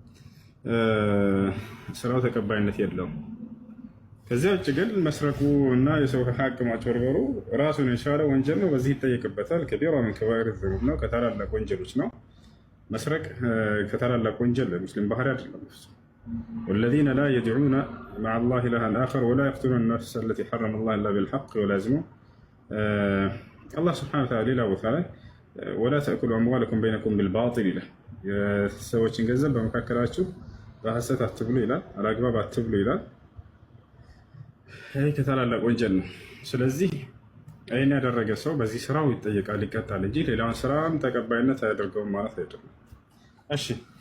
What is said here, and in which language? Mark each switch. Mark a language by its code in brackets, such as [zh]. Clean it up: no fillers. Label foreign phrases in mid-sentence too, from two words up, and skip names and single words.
[am] ስራው ተቀባይነት የለውም። ከዚያ ውጭ ግን መስረቁ እና የሰው ሀቅ ማጭበርበሩ ራሱን የቻለ ወንጀል ነው። በዚህ ይጠየቅበታል። ከቢራ ምን [ar] كبائر الذنوب [am] ነው፣ ከታላላቅ ወንጀሎች ነው። መስረቅ ከታላላቅ ወንጀል ሙስሊም ባህሪ አይደለም። [ar] والذين لا يدعون مع الله إلها آخر ولا يقتلون النفس التي حرم الله إلا بالحق ولا يزنون. الله سبحانه وتعالى [am] ሌላ ቦታ ላይ [ar] ولا تأكلوا أموالكم بينكم بالباطل [am] ይላል። የሰዎችን ገንዘብ በመካከላችሁ በሐሰት አትብሉ ይላል። አላግባብ አትብሉ ይላል። ይህ ከታላላቅ ወንጀል ነው። ስለዚህ ይህን ያደረገ ሰው በዚህ ስራው ይጠየቃል፣ ይቀጣል እንጂ ሌላውን ስራም ተቀባይነት አያደርገውም ማለት አይደለም። እሺ